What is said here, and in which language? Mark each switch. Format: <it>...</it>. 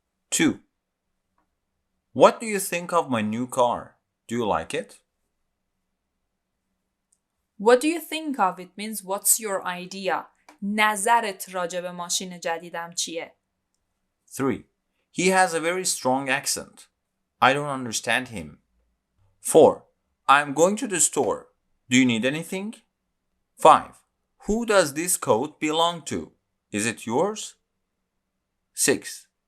<en>Two. What do you think of my new car? Do you like it? What do you think of it means what's your idea?</en> <fa>نظرت راجع به ماشین جدیدم چیه؟</fa> <en>3. He has a very strong accent. I don't understand him. 4. I'm going to the store. Do you need anything? 5. Who does this coat belong to? Is it yours? 6.</en>